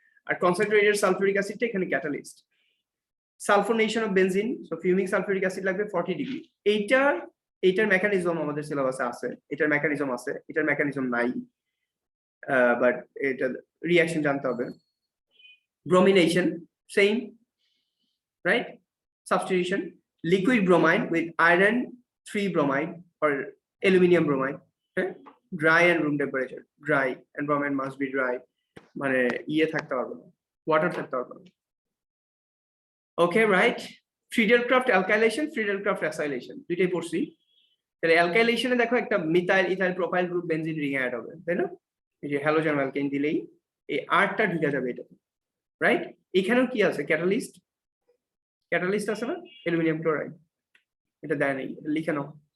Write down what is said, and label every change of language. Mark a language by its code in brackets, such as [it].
[bn] আর concentrated sulphuric অ্যাসিডটা এখানে catalyst. Sulphonation of benzene, so ফিউমিং sulphuric acid লাগবে 40 degree. এইটার mechanism আমাদের সিলেবাসে আছে, এটার মেকানিজম আছে, এটার মেকানিজম নাই, বাট এটা রিঅ্যাকশন জানতে হবে। Bromination same, right? [en] Substitution, liquid bromine with iron 3 bromide or aluminum bromide, dry and room temperature, dry and bromine must be dry, [bn] মানে ইয়ে থাকতে পারবে না, [en] Water থাকতে পারবে না। [bn] ওকে, রাইট? ফ্রিডেলক্রাফট অ্যালকাইলেশন, ফ্রিডেলক্রাফট অ্যাসাইলেশন দুইটাই পড়ছি। তাহলে অ্যালকাইলেশনে দেখো একটা methyl ethyl propyl group benzene ring add হবে, তাই না? এই যে হ্যালোজেন অ্যালকেন দিলেই এই আরটা ঢুকে যাবে এটা, রাইট? এখানেও কি আছে? ক্যাটালিস্ট, ক্যাটালিস্ট আছে না? অ্যালুমিনিয়াম ক্লোরাইড, এটা দেয় নাই, এটা লিখে নাও।